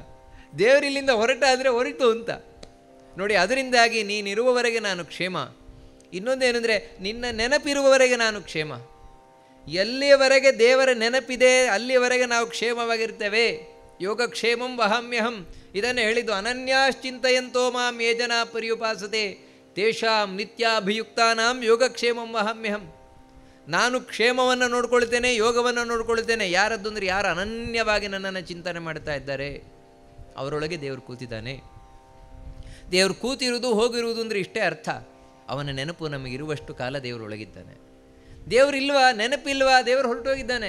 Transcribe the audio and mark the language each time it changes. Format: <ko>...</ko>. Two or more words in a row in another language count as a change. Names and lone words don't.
<kn>ದೇವರಿಲ್ಲಿಂದ ಹೊರಟ ಅಂದರೆ ಹೊರಟು ಅಂತ ನೋಡಿ. ಅದರಿಂದಾಗಿ ನೀನಿರುವವರೆಗೆ ನಾನು ಕ್ಷೇಮ. ಇನ್ನೊಂದೇನೆಂದರೆ ನಿನ್ನ ನೆನಪಿರುವವರೆಗೆ ನಾನು ಕ್ಷೇಮ. ಎಲ್ಲಿಯವರೆಗೆ ದೇವರ ನೆನಪಿದೆ ಅಲ್ಲಿಯವರೆಗೆ ನಾವು ಕ್ಷೇಮವಾಗಿರ್ತೇವೆ.</kn> <sa>ಯೋಗಕ್ಷೇಮಂ ವಹಾಮ್ಯಹಂ.</sa> <kn>ಇದನ್ನು ಹೇಳಿದ್ದು</kn> <sa>ಅನನ್ಯಾಶ್ಚಿಂತಯಂತೋ ಮಾಂ ಯೇ ಜನಾ ಪರ್ಯುಪಾಸತೆ ತೇಷಾಂ ನಿತ್ಯಾಭಿಯುಕ್ತಾನಾಂ ಯೋಗಕ್ಷೇಮಂ ವಹಾಮ್ಯಹಂ.</sa> <kn>ನಾನು ಕ್ಷೇಮವನ್ನು ನೋಡ್ಕೊಳ್ತೇನೆ, ಯೋಗವನ್ನು ನೋಡ್ಕೊಳ್ತೇನೆ. ಯಾರದ್ದು ಅಂದರೆ ಯಾರು ಅನನ್ಯವಾಗಿ ನನ್ನನ್ನು ಚಿಂತನೆ ಮಾಡ್ತಾ ಇದ್ದಾರೆ ಅವರೊಳಗೆ ದೇವರು ಕೂತಿದ್ದಾನೆ. ದೇವರು ಕೂತಿರುವುದು ಹೋಗಿರುವುದು ಅಂದರೆ ಇಷ್ಟೇ ಅರ್ಥ. ಅವನ ನೆನಪು ನಮಗಿರುವಷ್ಟು ಕಾಲ ದೇವರೊಳಗಿದ್ದಾನೆ. ದೇವರಿಲ್ವಾ, ನೆನಪಿಲ್ವಾ, ದೇವರು ಹೊರಟೋಗಿದ್ದಾನೆ.</kn>